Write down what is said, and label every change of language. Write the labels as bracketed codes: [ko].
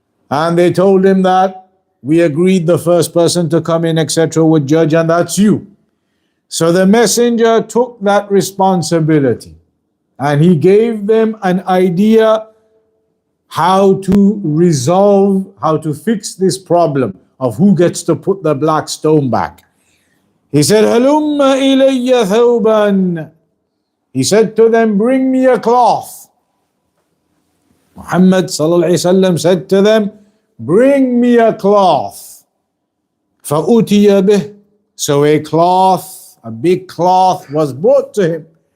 [en] And they told him that we agreed the first person to come in, etc., would judge, and that's you. So the messenger took that responsibility and he gave them an idea how to resolve, how to fix this problem of who gets to put the black stone back. He said, [ar] هَلُمَّ إِلَيَّ ثَوْبًا. [en] He said to them, bring me a cloth. Muhammad sallallahu alayhi wasallam said to them, bring me a cloth. [ar] فَأُتِيَ بِهِ. [en] So a cloth, a big cloth was brought to him.